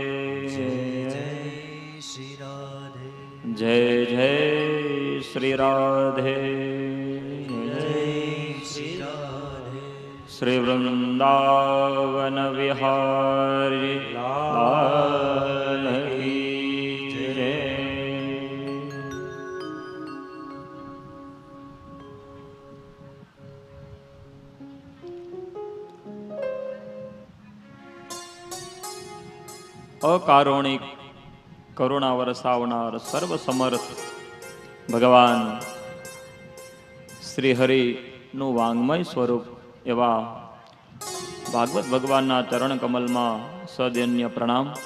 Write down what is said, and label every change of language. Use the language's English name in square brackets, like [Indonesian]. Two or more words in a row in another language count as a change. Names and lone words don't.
[Hindi] जय श्री राधे जय जय श्री राधे जय श्री राधे श्री वृंदावन विहारी लाल की जय। [Gujarati] અકારુણિક કરુણા વરસાવનાર સર્વ સમર્થ ભગવાન શ્રી હરિનું વાંગમય સ્વરૂપ એવા ભાગવત ભગવાનના ચરણ કમલમાં સદૈન્ય પ્રણામ।